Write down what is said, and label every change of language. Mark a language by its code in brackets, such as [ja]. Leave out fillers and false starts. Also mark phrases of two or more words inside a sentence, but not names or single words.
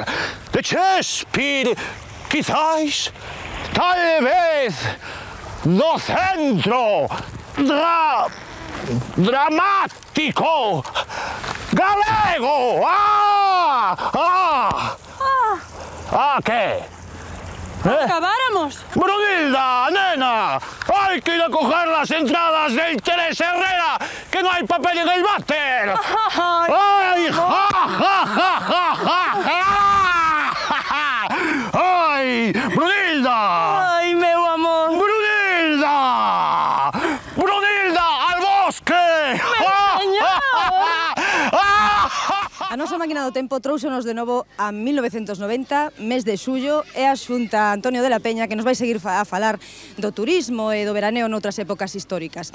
[gl] De Shakespeare, [es] quizás, tal vez, [gl] do centro, dramático galego. [es] ¿Qué? ¿Acabáramos? Brunilda, nena, hay que ir a coger las entradas del Teresa Herrera, que no hay papel en el váter. ¡Ay, ja, ja, ja, ja, ja! ¡Ay, Brunilda! [gl] ¡Ay, meu amor! [es] ¡Brunilda! ¡Brunilda, al bosque! [gl] A nosa máquina do tempo trouxonos de novo a 1990, mes de xullo, e a Xunta Antonio de la Peña que nos vai seguir a falar do turismo e do veraneo noutras épocas históricas.